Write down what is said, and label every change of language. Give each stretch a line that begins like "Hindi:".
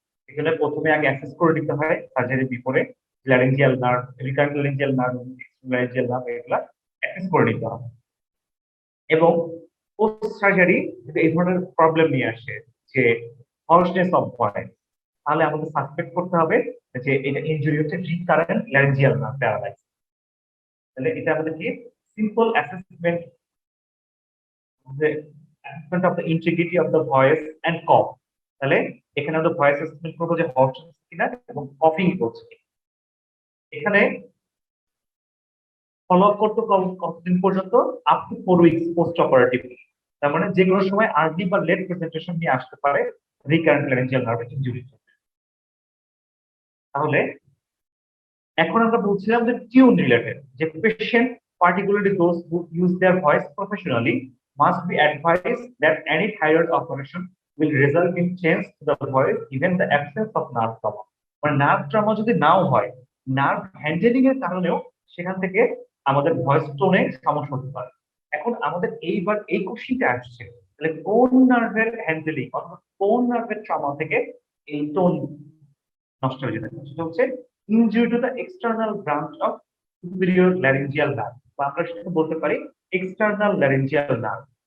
Bangla: এখানে প্রথমে আগে অ্যাসেস করে দিতে হয় surgery বিফোরে, laryngeal nerve, recurrent laryngeal nerve, laryngeal nerve, এগুলা অ্যাসেস করে নিতে হবে। এবং পোস্ট সার্জারি যদি এই ধরনের প্রবলেম নিয়ে আসে যে হর্সনেস অফ ভয়েস, তাহলে আমাদের সাসপেক্ট করতে হবে যে এটা ইনজুরি হচ্ছে রিকারেন্ট ল্যারিঞ্জিয়াল নার্ভ প্যারালাইসিস। তাহলে এটা আমাদের কি simple assessment,
English: the assessment of the integrity of the voice and cough।
Bangla: তাহলে এখানে আমরা ভয়েস অ্যাসেসমেন্ট করবো যে হর্স কিনা এবং কফিং করছে কিনা। এখানে ফলো আপ করতে কতদিন পর্যন্ত, up to 4 weeks post operative. তার মানে যে কোনো সময় আর্লি বা লেট প্রেজেন্টেশন নিয়ে আসতে পারে রিকারেন্ট ল্যারিঞ্জিয়াল নার্ভ ইনজুরি। তাহলে এখন আমরা বলছিলাম যে টিউন রিলেটেড, যে patient
English: particularly those who use their voice professionally must be advised that any thyroid operation will result in change to the voice even the absence of nerve trauma।
Bangla: মানে nerve trauma যদি নাও হয়, nerve handling এর কারণেও সেখান থেকে আমাদের voice টোনে সমস্যা হতে পারে। এখন আমাদের এইবার এই কোশ্চেনটা আসছে, তাহলে কোন নার্ভের হ্যান্ডেলিং অথবা কোন নার্ভের ট্রমা থেকে এই টোন নষ্ট হয়ে যেতে পারে, সেটা হচ্ছে injury to the external branch of superior laryngeal nerve, বা আমরা সেটা বলতে পারি এক্সটার্নাল ল্যারিঞ্জিয়াল নার্ভ।